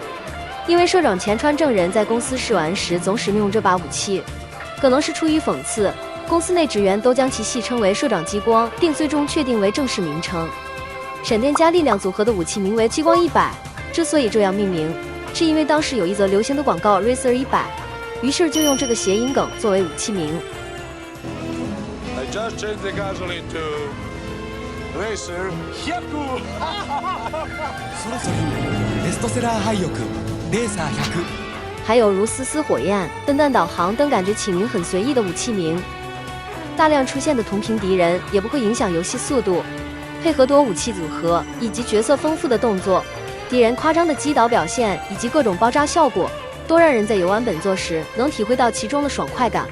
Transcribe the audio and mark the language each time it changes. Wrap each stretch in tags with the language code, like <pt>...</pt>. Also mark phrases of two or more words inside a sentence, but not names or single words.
<zh>因为社长前川正人在公司试玩时总使用这把武器，可能是出于讽刺，公司内职员都将其戏称为社长激光，并最终确定为正式名称。闪电加力量组合的武器名为激光100，之所以这样命名，是因为当时有一则流行的广告 Racer 100，于是就用这个谐音梗作为武器名。</zh> <en>I just changed the gasoline to Racer 100。</en> <ja>そろそろベストセラー廃屋レーサー100。</ja> <zh>还有如丝丝火焰、笨蛋导航等感觉起名很随意的武器名。大量出现的同屏敌人也不会影响游戏速度，配合多武器组合以及角色丰富的动作，敌人夸张的击倒表现以及各种爆炸效果，都让人在游玩本作时能体会到其中的爽快感。</zh>